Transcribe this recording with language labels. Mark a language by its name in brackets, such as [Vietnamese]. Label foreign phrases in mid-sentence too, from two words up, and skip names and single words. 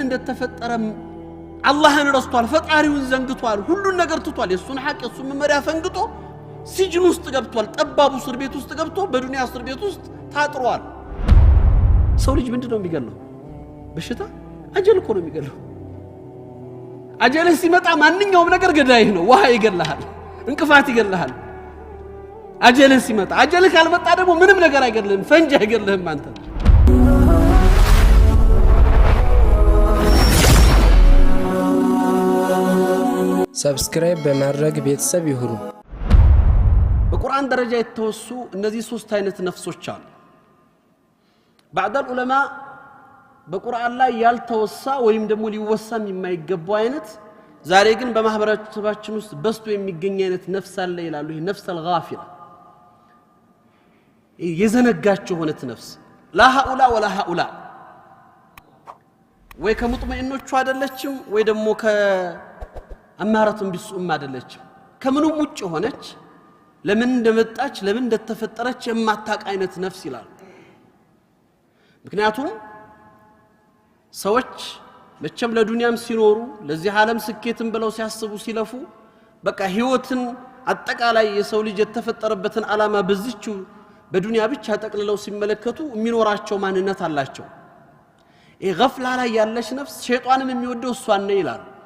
[Amharic] እንደተፈጠረ አላህን ረስቷል ፈጣሪውን ዘንግቷል ሁሉን ነገር ትቷል የሱን ሐቅ የሱን መመሪያ ፈንግጦ ሲጅን ውስጥ ገብቷል ጠባቡ እስር ቤት ውስጥ ገብቶ በዱንያ እስር ቤት ውስጥ ታጥሯል ሰው ልጅ ምንድነው የሚገለው በሽታ አጀል እኮ ነው የሚገለው አጀል ሲመጣ ማንኛውም ነገር ገዳይህ ነው ውሃ ይገላል እንቅፋት ይገላል አጀል ሲመጣ አጀል ካልመጣ ደግሞ ምንም ነገር አይገድልህም ፈንጅ አይገድልህም አንተ ሰብስክራይብ በማድረግ ቤተሰብ ይሁኑ በቁርአን ደረጃ የተወሱ እነዚህ ሶስት አይነት ነፍሶች አሉ [Arabic] بعض العلماء [Amharic] በቁርአን ላይ ያልተወሳ ወይም ደግሞ ሊወሳም የማይገባው አይነት ዛሬ ግን በማህበረሰባችን ውስጥ በስቶ የሚገኝ አይነት ነፍስ አለ ይላሉ ይሄ ነፍስ الغافله የዘነጋቸው ሆነት ነፍስ [Arabic] لا هؤلاء ولا هؤلاء [Amharic] ወይ ከሙጥመኢኖቹ አይደለችም ወይ ደግሞ ከአማራቱን ቢሱም አይደለችም ከምንም ውጭ ሆነች ለምን እንደመጣች ለምን እንደተፈጠረች የማታውቅ አይነት ነፍስ ይላሉ ምክንያቱም ሰዎች መቼም ለዱንያም ሲኖሩ ለዚህ ዓለም ስኬትን ብለው ሲያስቡ ሲለፉ በቃ ህይወትን አጠቃላይ የሰው ልጅ የተፈጠረበትን ዓላማ በዚህቹ በዱንያ ብቻ ተጠቅልለው ሲመለከቱ የሚኖራቸው ማንነት አላቸው ይሄ ገፍላ ላይ ያለች ነፍስ ሸይጣንም የሚወደው እሷን ነው ይላል